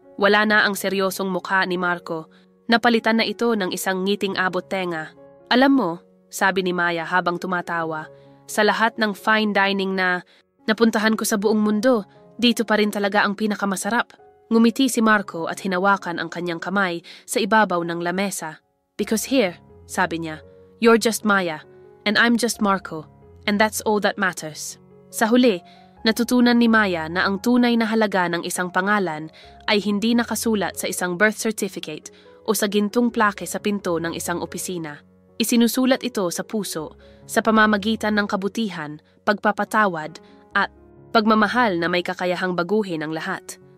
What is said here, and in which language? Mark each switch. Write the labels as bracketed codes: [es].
[tl] Wala na ang seryosong mukha ni Marco. Napalitan na ito ng isang ngiting abot tenga. "Alam mo," sabi ni Maya habang tumatawa, "sa lahat ng fine dining na napuntahan ko sa buong mundo, dito pa rin talaga ang pinakamasarap." Ngumiti si Marco at hinawakan ang kanyang kamay sa ibabaw ng lamesa. [en] "Because here," [tl] sabi niya, [en] "you're just Maya, and I'm just Marco, and that's all that matters." [tl] Sa huli, natutunan ni Maya na ang tunay na halaga ng isang pangalan ay hindi nakasulat sa isang birth certificate o sa gintong plake sa pinto ng isang opisina. Isinusulat ito sa puso, sa pamamagitan ng kabutihan, pagpapatawad, at pagmamahal na may kakayahang baguhin ang lahat.